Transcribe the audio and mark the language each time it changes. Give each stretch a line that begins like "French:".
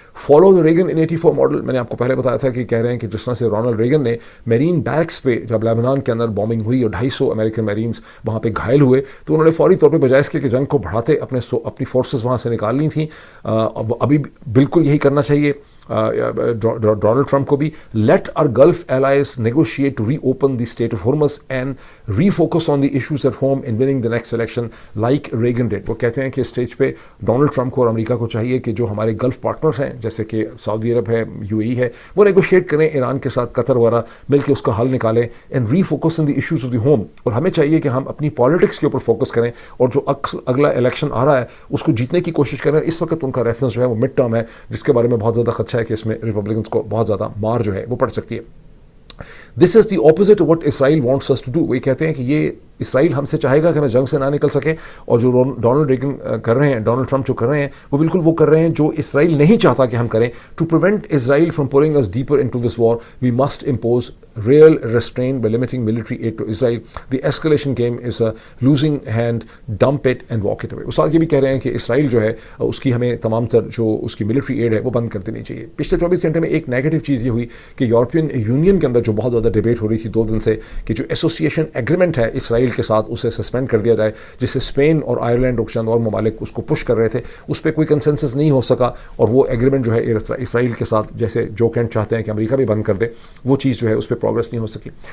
English: follow the Reagan in 84 model,
Urdu: میں نے آپ کو پہلے بتایا تھا کہ کہہ رہے ہیں کہ جس طرح سے رونلڈ ریگن نے میرین بیرکس پہ جب لیبنان کے اندر بامبنگ ہوئی اور 250 امریکن میرینز وہاں پہ گھائل ہوئے, تو انہوں نے فوری طور پہ بجائے اس کے کہ جنگ کو بڑھاتے اپنی فورسز وہاں سے نکال لی تھیں. ابھی بالکل یہی کرنا چاہیے ڈونلڈ ٹرمپ کو بھی.
English: Let our Gulf allies negotiate to reopen the Strait of Hormuz and refocus on the issues at home in winning the next election like Reagan did.
Urdu: وہ کہتے ہیں کہ اسٹیج پہ ڈونلڈ ٹرمپ کو اور امریکہ کو چاہیے کہ جو ہمارے گلف پارٹنرز ہیں جیسے کہ سعودی عرب ہے, UAE ہے, وہ نیگوشیٹ کریں ایران کے ساتھ, قطر وغیرہ مل کے اس کا حل نکالیں.
English: and refocus on the issues of the home,
Urdu: اور ہمیں چاہیے کہ ہم اپنی پالیٹکس کے اوپر فوکس کریں اور جو اگلا الیکشن آ رہا ہے اس کو جیتنے کی کوشش کریں. اس وقت ان کا ریفرنس جو ہے وہ مڈ ٹرم ہے, جس کے بارے میں بہت زیادہ خدشہ ہے کہ اس میں ریپبلکنس کو بہت زیادہ مار جو ہے وہ پڑ سکتی ہے.
English: This is the opposite of what Israel wants us to do.
Urdu: وہ کہتے ہیں کہ یہ اسرائیل ہم سے چاہے گا کہ ہمیں جنگ سے نہ نکل سکے, اور جو ڈونلڈ ریگن کر رہے ہیں, ڈونلڈ ٹرمپ جو کر رہے ہیں, وہ بالکل وہ کر رہے ہیں جو اسرائیل نہیں چاہتا کہ ہم کریں.
English: To prevent Israel from pulling us deeper into this war we must impose real restraint by limiting military aid to Israel. The escalation game is a losing hand, dump it and walk it away.
Urdu: اس ساتھ یہ بھی کہہ رہے ہیں کہ اسرائیل جو ہے اس کی ہمیں تمام تر جو اس کی ملٹری ایڈ ہے وہ بند کر دینی چاہیے. پچھلے 24 گھنٹے میں ایک نیگیٹو چیز یہ ہوئی کہ یورپین یونین کے اندر جو بہت زیادہ ڈیبیٹ ہو رہی تھی 2 دن سے کہ جو ایسوسیشن ایگریمنٹ ہے اسرائیل کے ساتھ اسے سسپینڈ کر دیا جائے, جس سے اسپین اور آئرلینڈ اور چند اور ممالک اس کو پش کر رہے تھے, اس پہ کوئی کنسنسس نہیں ہو سکا, اور وہ ایگریمنٹ جو ہے اسرائیل کے ساتھ جیسے جو کینٹ چاہتے ہیں کہ امریکہ بھی بند کر دے, وہ چیز جو ہے اس پہ پروگرس نہیں ہو سکی.